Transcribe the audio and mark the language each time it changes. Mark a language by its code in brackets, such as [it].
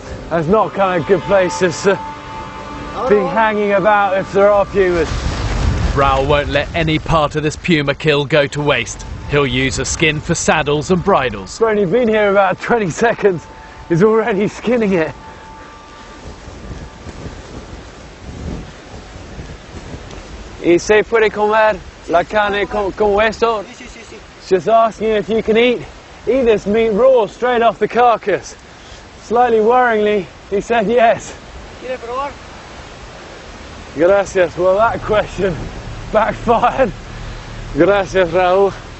[en] And it's not kind of a good place just to be hanging about if there are pumas. Raul won't let any part of this puma kill go to waste. He'll use the skin for saddles and bridles. He's only been here about 20 seconds. He's already skinning it. [es] ¿Y se puede comer la carne como esto? Sí, sí, sí, sí. [en] Just asking if you can eat this meat raw straight off the carcass. Slightly worryingly, he said yes. [es] ¿Quiere probar? Gracias. [en] Well, that question backfired. [es] Gracias, Raúl.